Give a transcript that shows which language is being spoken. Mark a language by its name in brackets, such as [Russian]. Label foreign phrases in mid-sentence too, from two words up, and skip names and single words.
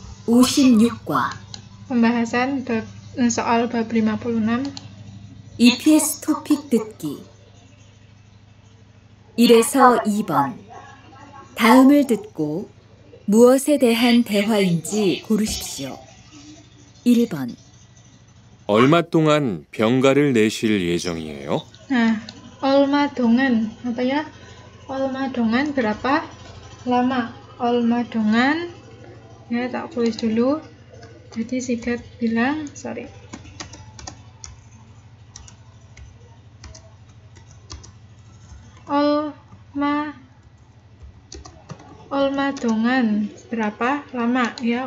[Korean] 56과 [Indonesian] Pembahasan soal bab 56. [Korean] EPS 토픽 듣기 1에서 2번 다음을 듣고 무엇에 대한 대화인지 고르십시오. 1번 얼마 동안 병가를 내실 예정이에요? [Indonesian] Nah, [Korean] 얼마 동안 [Indonesian] apa ya? [Korean] 얼마 동안 [Indonesian] berapa lama? [Korean] 얼마 동안 [Indonesian] ya, tak tulis dulu. Jadi Sigat bilang, [Korean] 얼마 동안 [Indonesian] berapa lama ya?